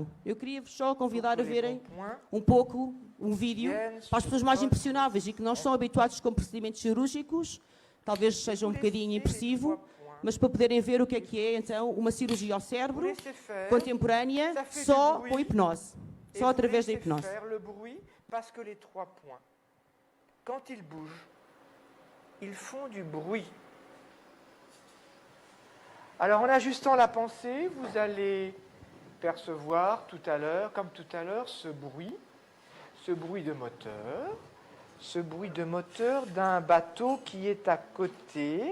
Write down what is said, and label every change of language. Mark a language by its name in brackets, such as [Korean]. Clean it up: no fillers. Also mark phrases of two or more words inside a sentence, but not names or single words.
[Portuguese] Eu queria-vos só convidar a verem um pouco um vídeo para as pessoas mais impressionáveis e que não estão habituados com procedimentos cirúrgicos, talvez seja um bocadinho impressivo, mas para poderem ver o que é então uma cirurgia ao cérebro contemporânea só com hipnose, só através da hipnose. [French] Parce que les 3 points, quand ils bougent, ils font du bruit. Alors en ajustant la pensée, vous allez percevoir tout à l'heure, comme tout à l'heure, ce bruit de moteur d'un bateau qui est à côté.